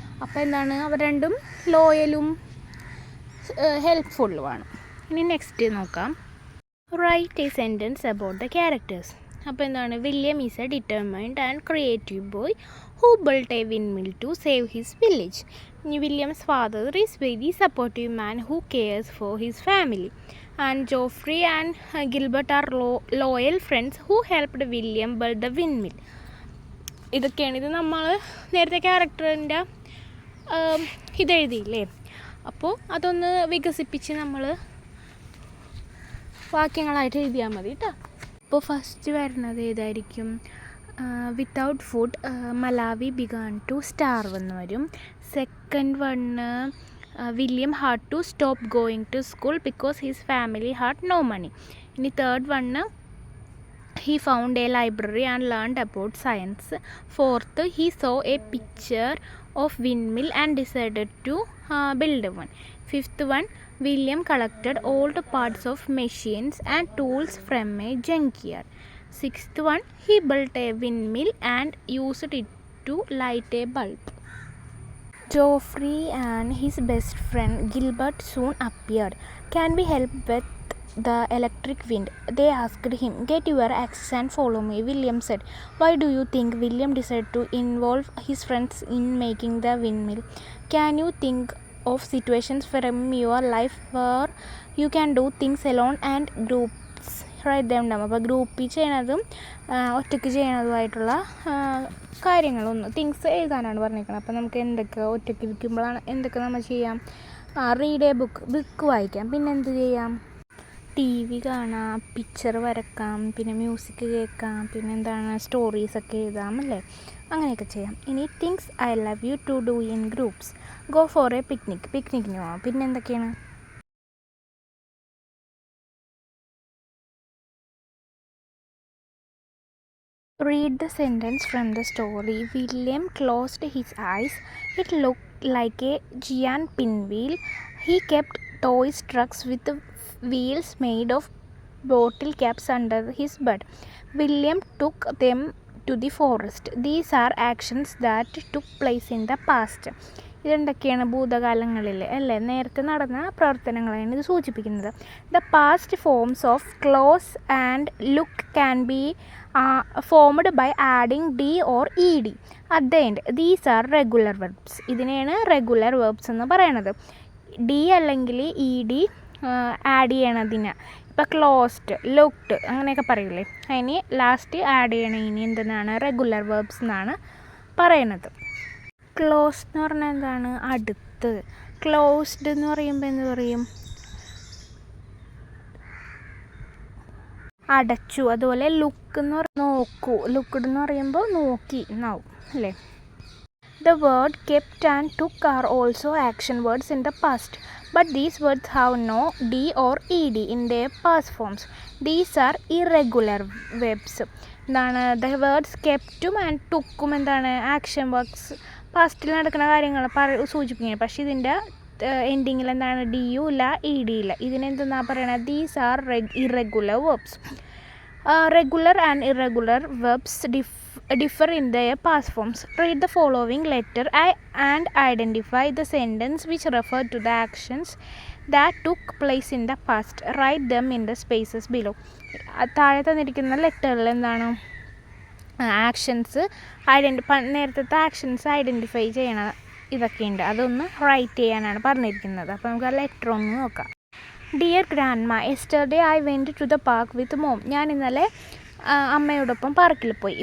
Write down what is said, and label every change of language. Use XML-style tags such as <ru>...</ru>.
<ml>അപ്പോൾ അവർ രണ്ടും ലോയലും ഹെൽപ്ഫുള്ളുമാണ്. ഇനി നെക്സ്റ്റ് നോക്കാം.</ml> <en>Write a sentence about the characters. അപ്പോൾ William is a determined and creative boy who built a windmill to save his village. William's father is very supportive man who cares for his family. And Geoffrey and Gilbert are loyal friends who helped William build the windmill.</en> <ml>ഇതൊക്കെയാണ്. ഇത് നമ്മൾ നേരത്തെ ക്യാരക്ടറിൻ്റെ ഇതെഴുതിയില്ലേ. അപ്പോൾ അതൊന്ന് വികസിപ്പിച്ച് നമ്മൾ വാക്യങ്ങളായിട്ട് എഴുതിയാൽ മതി കേട്ടോ. അപ്പോൾ ഫസ്റ്റ് വരുന്നത് ഏതായിരിക്കും?</ml> <en>without food Malawi began to starve</en> <ml>എന്ന് വരും.</ml> <en>Second one William had to stop going to school because his family had no money. ഇനി third one he found a library and learned about science. Fourth he saw a picture of windmill and decided to build one. Fifth one, William collected old parts of machines and tools from a junkyard. Sixth one, he built a windmill and used it to light a bulb. Geoffrey and his best friend Gilbert soon appeared. Can we help with the electric wind? They asked him. Get your axe and follow me, William said. Why do you think William decided to involve his friends in making the windmill? Can you think of situations from your life where you can do things alone and groups? Write them down.</en> <ml>അപ്പോൾ ഗ്രൂപ്പിൽ ചെയ്യണതും ഒറ്റയ്ക്ക് ചെയ്യണതുമായിട്ടുള്ള കാര്യങ്ങളൊന്ന് things എഴുതാനാണ് പറഞ്ഞിരിക്കുന്നത്. അപ്പോൾ നമുക്ക് എന്തൊക്കെ ഒറ്റയ്ക്ക് ഇരിക്കുമ്പോഴാണ് എന്തൊക്കെ നമ്മൾ ചെയ്യാം?</ml> <en>read a book</en> <ml>വായിക്കാം. പിന്നെ എന്ത് ചെയ്യാം? ടി വി കാണാം, പിക്ചർ വരക്കാം, പിന്നെ മ്യൂസിക് കേൾക്കാം, പിന്നെ എന്താണ് സ്റ്റോറീസൊക്കെ എഴുതാം അല്ലേ, അങ്ങനെയൊക്കെ ചെയ്യാം.</ml> <en>ഇനി things I love you to do in groups. Go for a പിക്നിക്കിന് പോകാം.</en> <ml>പിന്നെ എന്തൊക്കെയാണ്?</ml> <en>Read the sentence from the story. William closed his eyes. It looked like a giant pinwheel. He kept toy trucks with wheels made of bottle caps under his bed. William took them to the forest. These are actions that took place in the past.</en> <ml>ഇതെന്തൊക്കെയാണ്? ഭൂതകാലങ്ങളിൽ അല്ലേ, നേരത്തെ നടന്ന പ്രവർത്തനങ്ങളാണ് ഇത് സൂചിപ്പിക്കുന്നത്.</ml> <en>The past forms of close and look can be formed by adding D or E D at the end. These are regular verbs.</en> <ml>ഇതിനെയാണ് regular verbs എന്ന് പറയണത്. D അല്ലെങ്കിൽ ഇ ഡി ആഡ് ചെയ്യണതിന്. ഇപ്പോൾ ക്ലോസ്ഡ്, ലുക്ഡ് അങ്ങനെയൊക്കെ പറയില്ലേ, അതിന് last add ചെയ്യണം. ഇനി എന്തെന്നാണ്? റെഗുലർ വെർബ്സ് എന്നാണ് പറയണത്. ക്ലോസ് എന്ന് പറഞ്ഞാൽ എന്താണ്? അടുത്ത്. ക്ലോസ്ഡ് എന്ന് പറയുമ്പോൾ എന്ത് പറയും? അടച്ചു. അതുപോലെ ലുക്ക് എന്ന് നോക്കൂ. ലുക്ക്ഡ് എന്ന് പറയുമ്പോൾ നോക്കി എന്നാവും അല്ലേ.</ml> <en>The word kept and took are also action words in the past, but these words have no d or ed in their past forms. These are irregular verbs.</en> <ml>എന്താണ്?</ml> <en>The words keptum and tookkum എന്താണ്?</en> <ml>Action works, പാസ്റ്റിൽ നടക്കുന്ന കാര്യങ്ങൾ സൂചിപ്പിക്കുന്നത്. പക്ഷേ ഇതിൻ്റെ എൻഡിങ്ങിൽ എന്താണ്? D U ഇല്ല, E D ഇല്ല. ഇതിനെന്തെന്നാ പറയണത്?</ml> <en>These are irregular verbs. Regular and irregular verbs differ in their past forms. Read the following letter and identify the sentence which refer to the actions that took place in the past. Write them in the spaces below.</en> <ml>താഴെ തന്നിരിക്കുന്ന ലെറ്ററിൽ എന്താണ്? Actions നേരത്തെ actions identify ചെയ്യണം. ഇതൊക്കെയുണ്ട്, അതൊന്ന് right ചെയ്യാനാണ് പറഞ്ഞിരിക്കുന്നത്. അപ്പോൾ നമുക്ക് ആ ലെറ്റർ ഒന്ന് നോക്കാം.</ml> <en>Dear grandma, yesterday I went to the park with mom.</en> <ml>ഞാൻ ഇന്നലെ അമ്മയോടൊപ്പം പാർക്കിൽ പോയി.</ml>